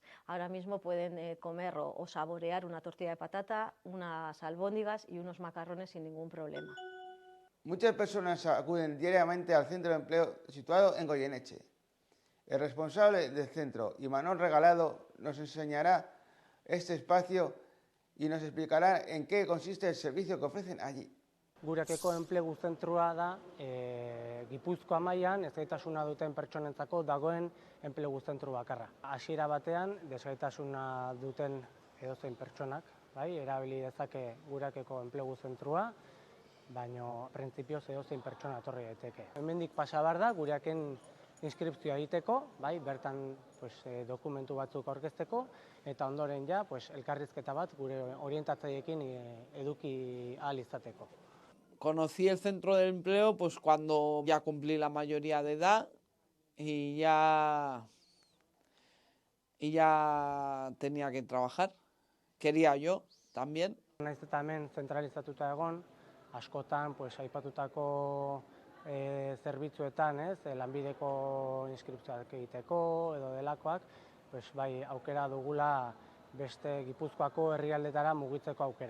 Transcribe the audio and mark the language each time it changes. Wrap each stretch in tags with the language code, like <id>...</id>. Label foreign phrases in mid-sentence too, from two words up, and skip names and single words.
<es>Ahora mismo pueden comer o saborear una tortilla de patata, unas albóndigas y unos macarrones sin ningún problema. Muchas personas acuden diariamente al centro de empleo situado en Goyeneche. El responsable del centro, Imanol Regalado, nos enseñará este espacio y nos explicará en qué consiste el servicio que ofrecen allí.</es> <eu>Gureakeko enplegu zentrua da Gipuzkoa mailan ezgaitasuna duten pertsonentzako dagoen enplegu zentru bakarra. Hasiera batean desgaitasuna duten edozein pertsonak, erabili dezake Gureakeko enplegu zentrua, baina printzipioz edozein pertsona etorri daiteke. Hemendik pasa behar da Gureaken inskripzioa egiteko, bertan dokumentu batzuk aurkezteko eta ondoren ja elkarrizketa bat gure orientatzaileekin eduki ahal izateko.</eu> <es>Conocí el centro de empleo cuando ya cumplí la mayoría de edad y ya tenía que trabajar. Quería yo también.</es> <eu>Naiz eta hemen zentralizatuta egon, askotan aipatutako zerbitzuetan, lanbideko inskripzioak egiteko edo delakoak, bai aukera dugula beste Gipuzkoako herrialdetara mugitzeko aukera.</eu>